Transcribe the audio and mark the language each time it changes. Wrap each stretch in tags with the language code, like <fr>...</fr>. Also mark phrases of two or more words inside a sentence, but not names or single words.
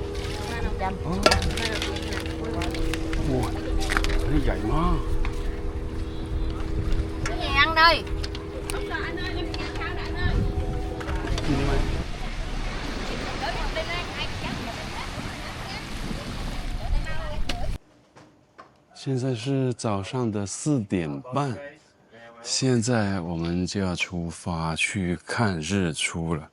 <vi>哇，cái này dày quá. Cái gì ăn đây?</vi> <zh>现在是早上的4点半，现在我们就要出发去看日出了。</zh>